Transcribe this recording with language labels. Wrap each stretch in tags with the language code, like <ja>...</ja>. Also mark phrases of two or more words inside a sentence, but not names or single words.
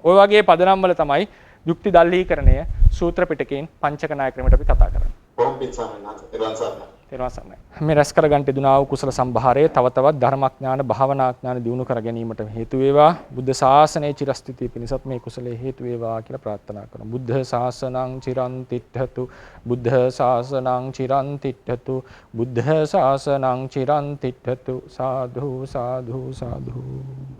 <si>ওই වගේ පදනම් වල තමයි යුක්ති දල්හීකරණය සූත්‍ර පිටකයෙන් පංචක ණය ක්‍රමයට අපි කතා කරන්නේ. මේ රැස් කර ගන්නට දුනා වූ කුසල සම්භාරය තව තවත් ධර්මඥාන භාවනාඥාන දියුණු කර ගැනීමට හේතු වේවා. බුද්ධ ශාසනයේ චිරස්ථිතිය පිණිසත් මේ කුසලයේ හේතු වේවා කියලා ප්‍රාර්ථනා කරනවා.</si> <pi>බුද්ධ ශාසනං චිරන් තිට්ඨතු. බුද්ධ ශාසනං චිරන් තිට්ඨතු. බුද්ධ ශාසනං චිරන් තිට්ඨතු.</pi> <si>සාධු සාධු සාධු.</si>